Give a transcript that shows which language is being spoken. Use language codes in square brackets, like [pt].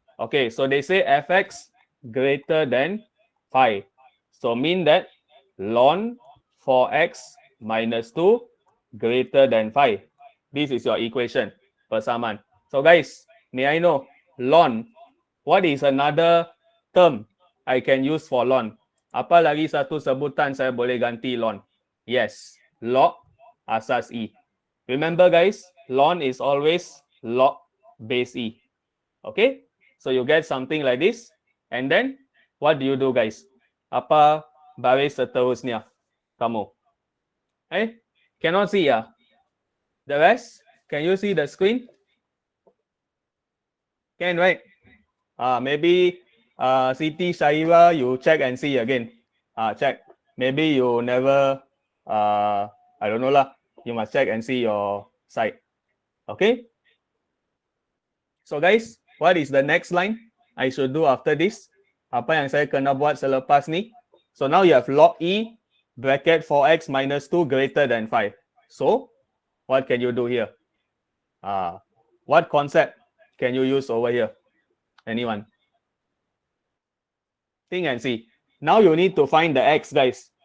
[en] Okay, so they say fx greater than 5. So mean that ln 4x minus 2 greater than 5. This is your equation. Persamaan. So guys, may I know ln? What is another term I can use for ln? [ms] Apa lagi satu sebutan saya boleh ganti ln? Yes, log asas E. [en] Remember guys, ln is always log base E. Okay? So you get something like this. And then, what do you do guys? [ms] Apa baris seterusnya? Kamu. [en] Cannot see ya? The rest? Can you see the screen? Can, right? Maybe Siti Shaira, you check and see again. Check. Maybe you never, I don't know lah. You must check and see your site. Okay? So guys, what is the next line I should do after this? [ms] Apa yang saya kena buat selepas ni? [en] So now you have log E bracket 4x minus 2 greater than 5. So, what can you do here? What concept can you use over here? Anyone? Think and see. Now you need to find the x, guys.